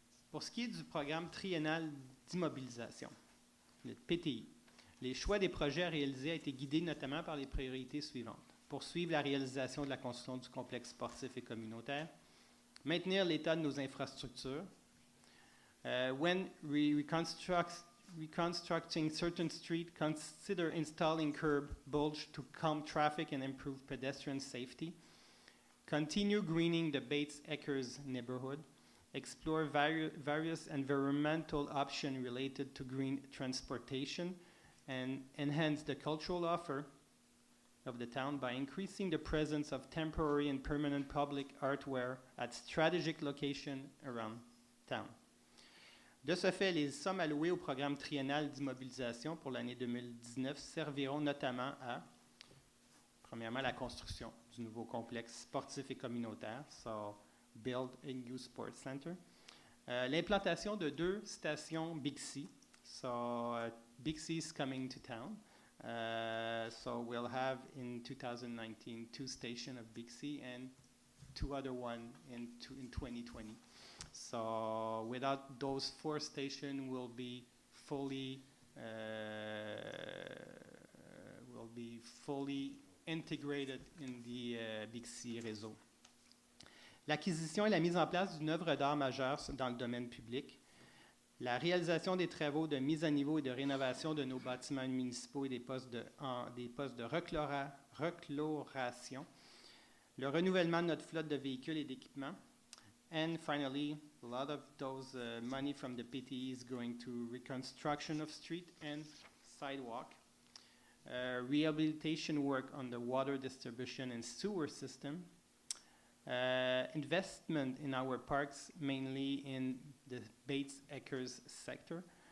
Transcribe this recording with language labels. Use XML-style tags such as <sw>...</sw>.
<fr>Pour ce qui est du programme triennal d'immobilisation, le PTI, les choix des projets à réaliser ont été guidés notamment par les priorités suivantes. Poursuivre la réalisation de la construction du complexe sportif et communautaire, maintenir l'état de nos infrastructures.</fr> <en>When reconstructing certain streets, consider installing curb bulge to calm traffic and improve pedestrian safety. Continue greening the Bates Acres neighborhood. Explore various environmental options related to green transportation and enhance the cultural offer of the town by increasing the presence of temporary and permanent public artware at strategic locations around town.</en> <fr>De ce fait, les sommes allouées au programme triennal d'immobilisation pour l'année 2019 serviront notamment à, premièrement, la construction du nouveau complexe sportif et communautaire,</fr> <en>so build a new sports center,</en> <fr>l'implantation de 2 stations Bixi,</fr> <en>so Bixi is coming to town. So we'll have in 2019 2 stations of Bixi and 2 other one in 2020. So without those 4 stations, we'll be fully integrated in the Bixi réseau.</en> <fr>L'acquisition et la mise en place d'une œuvre d'art majeure dans le domaine public. La réalisation des travaux de mise à niveau et de rénovation de nos bâtiments municipaux et des postes de rechloration. Le renouvellement de notre flotte de véhicules et d'équipements.</fr> <en>And finally, a lot of those money from the PTE is going to reconstruction of street and sidewalk. Rehabilitation work on the water distribution and sewer system. Investment in our parks, mainly in the Bates Acres sector.</en>